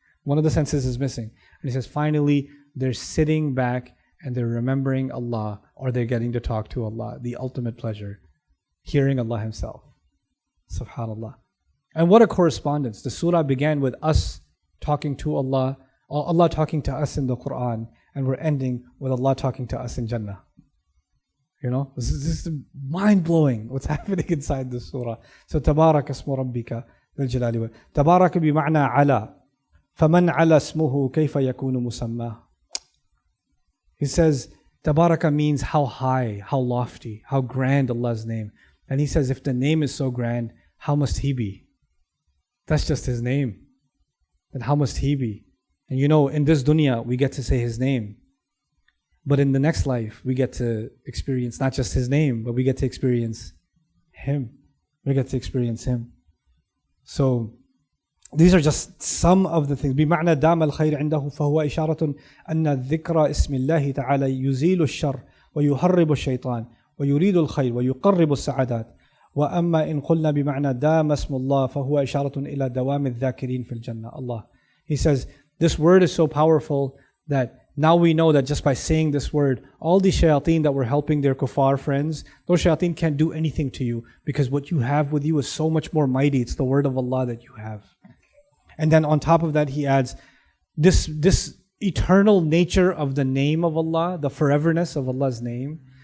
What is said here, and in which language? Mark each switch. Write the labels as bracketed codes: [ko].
[en] One of the senses is missing. And he says finally they're sitting back and they're remembering Allah, or they're getting to talk to Allah, the ultimate pleasure, hearing Allah Himself. Subhanallah. And what a correspondence. The surah began with us talking to Allah, or Allah talking to us in the Quran, and we're ending with Allah talking to us in Jannah. This is mind-blowing what's happening inside the surah. [ar] So, تبارك اسم ربك ذي الجلال والإكرام. تبارك بمعنى على. فمن على اسمه كيف يكون مسماه. [en] He says, Tabaraka means how high, how lofty, how grand Allah's name. And he says, if the name is so grand, how must He be? That's just His name. Then how must He be? And in this dunya, we get to say His name. But in the next life, we get to experience not just His name, but we get to experience Him. We get to experience Him. So, these are just some of the things. [ar] بمعنى دام الخير عنده فهو إشارة أن ذكر اسم الله تعالى يزيل الشر ويهرب الشيطان ويريد الخير ويقرب السعادات. وأما إن قلنا بمعنى دام اسم الله فهو إشارة إلى دوام الذاكرين في الجنة. [en] Allah. He says, this word is so powerful that now we know that just by saying this word, all these shayateen that were helping their kuffar friends, those shayateen can't do anything to you because what you have with you is so much more mighty. It's the word of Allah that you have. And then on top of that, he adds this eternal nature of the name of Allah, the foreverness of Allah's name.